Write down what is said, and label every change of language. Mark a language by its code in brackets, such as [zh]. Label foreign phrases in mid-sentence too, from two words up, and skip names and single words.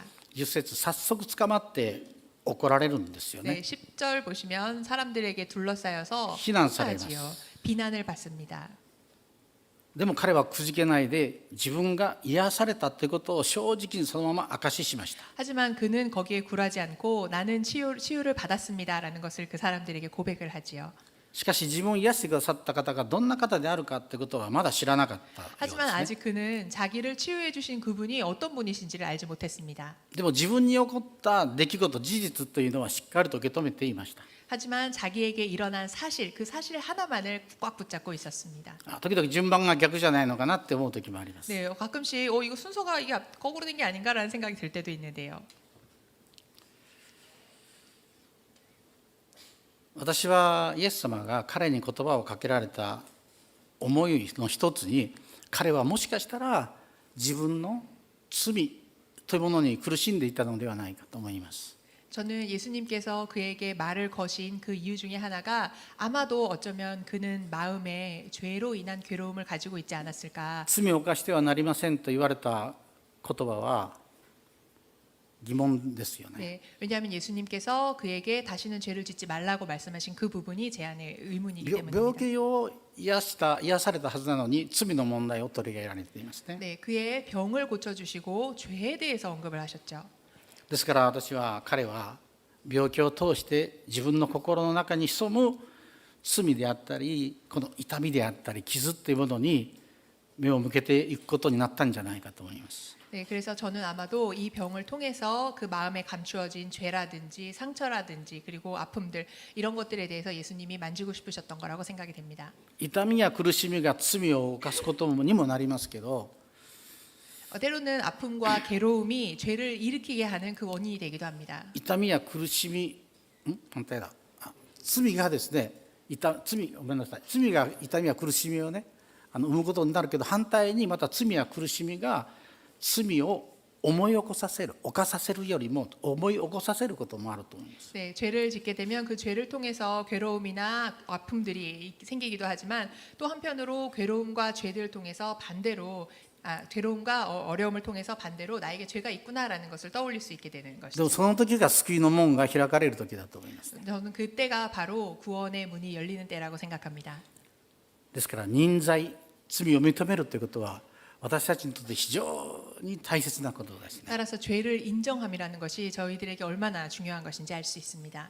[ja] 10 節早速捕まって怒られるんですよ [ko] 네, [ja] ね。 [ko] 10절 보시면 사람들에게 둘러싸여서 비난사례 하지요. 비난을 받습니다. [ja] でも彼はくじけないで自分が癒されたということを正直にそのまま証ししました。 [ko] 하지만 그는 거기에 굴하지 않고 나는 치유를 받았습니다라는 것을 그 사람들에게 고백을 하지요. [ja] しかし自分を癒してくださった方がどんな方であるかということはまだ知らなかったよう [ko] 하지만 [ja] ですね。 [ko] 아직 그는 자기를 치유해 주신 그분이 어떤 분이신지를 알지 못했습니다. [ja] でも自分に起こった出来事事実というのはしっかりと受け止めていました。 [ko] 하지만 자기에게 일어난 사실, 그 사실 하나만을 꽉 붙잡고 있었습니다. [ja] 時々順番が逆じゃないのかなって思う時もあります。 [ko] 네, 가끔씩 이거 순서가 이게 거꾸로 된 게 아닌가라는 생각이 들 때도 있는데요. [ja] 私はイエス様が彼に言葉をかけられた思いの一つに、彼はもしかしたら自分の罪というものに苦しんでいたのではないかと思います。 [ko] 저는 예수님께서 그에게 말을 거신 그 이유 중에 하나가 아마도 어쩌면 그는 마음에 죄로 인한 괴로움을 가지고 있지 않았을까. [ja] 罪を犯してはなりませんと言われた言葉は疑問ですよね。 [ko] 네, 왜냐하면 예수님께서 그에게 다시는 죄를 짓지 말라고 말씀하신 그 부분이 제 안에 의문이기 [ja] 病 [ko] 때문입니다. [ja] 気を癒されたはずなのに罪の問題を取り上げられていますね。 [ko] 네, 그의 병을 고쳐주시고 죄에 대해서 언급을 하셨죠. [ja] ですから私は彼は病気を通して自分の心の中に潜む罪であったりこの痛みであったり傷というものに目を向けていくことになったんじゃないかと思います。 [ko] 네, 그래서 저는 아마도 이 병을 통해서 그 마음에 감추어진 죄라든지 상처라든지 그리고 아픔들 이런 것들에 대해서 예수님이 만지고 싶으셨던 거라고 생각이 됩니다. [ja] 痛みや苦しみが罪を犯すことにもなりますけど [ko] 때로는 아픔과 괴로움이 죄를 일으키게 하는 그 원인이 되기도 합니다. [ja] 痛みや苦しみ反対だ罪がですねごめんなさい罪が痛みや苦しみをね生むことになるけど反対にまた罪や苦しみが罪を思い起こさせる犯させるよりも思い起こさせることもあると思います。 [ko] 네, 죄를 짓게 되면 그 죄를 통해서 괴로움이나 아픔들이 생기기도 하지만 또 한편으로 괴로움과 죄들을 통해서 반대로 괴로움과 어려움을 통해서 반대로 나에게 죄가 있구나라는 것을 떠올릴 수 있게 되는 [ja] でも [ko] 것이죠. [ja] その時が救いの門が開かれる時だと思います。 [ko] 저는 그때가 바로 구원의 문이 열리는 때라고 생각합니다. [ja] ですから認罪罪を認めるということは私たちにとって非常に大切なことですね。 [ko] 따라서 죄를 인정함이라는 것이 저희들에게 얼마나 중요한 것인지 알 수 있습니다.